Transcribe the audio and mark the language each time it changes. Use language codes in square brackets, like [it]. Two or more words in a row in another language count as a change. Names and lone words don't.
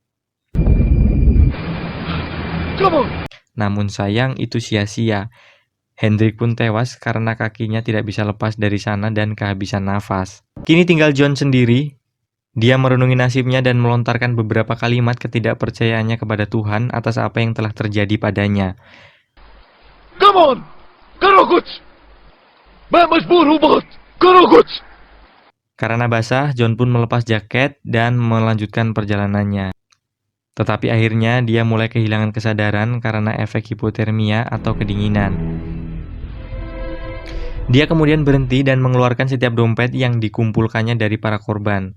[id] Namun sayang itu sia-sia. Hendrik pun tewas karena kakinya tidak bisa lepas dari sana dan kehabisan nafas. Kini tinggal John sendiri. Dia merenungi nasibnya dan melontarkan beberapa kalimat ketidakpercayaannya kepada Tuhan atas apa yang telah terjadi padanya. [en] Come on! [hi] करो कुछ! मैं मजबूर हूं बहुत! करो कुछ! [id] Karena basah, John pun melepas jaket dan melanjutkan perjalanannya. Tetapi akhirnya dia mulai kehilangan kesadaran karena efek hipotermia atau kedinginan. Dia kemudian berhenti dan mengeluarkan setiap dompet yang dikumpulkannya dari para korban.